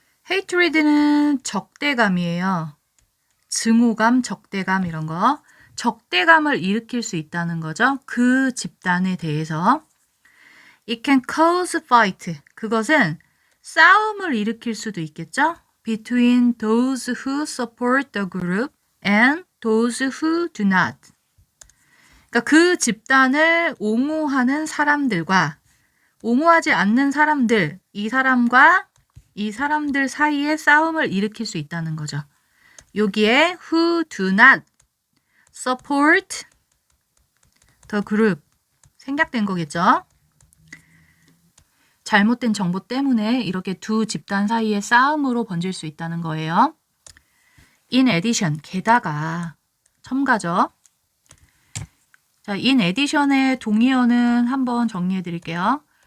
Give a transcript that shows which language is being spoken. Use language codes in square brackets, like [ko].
[ko] hatred는 적대감이에요. 증오감, 적대감 이런 거. 적대감을 일으킬 수 있다는 거죠. 그 집단에 대해서. [en] It can cause fight. [ko] 그것은 싸움을 일으킬 수도 있겠죠. [en] Between those who support the group and those who do not. [ko] 그러니까 그 집단을 옹호하는 사람들과 옹호하지 않는 사람들, 이 사람과 이 사람들 사이에 싸움을 일으킬 수 있다는 거죠. 여기에 [en] who do not support the group [ko] 생략된 거겠죠. 잘못된 정보 때문에 이렇게 두 집단 사이의 싸움으로 번질 수 있다는 거예요. in addition, 게다가 첨가죠. 자, in addition의 동의어는 한번 정리해 드릴게요.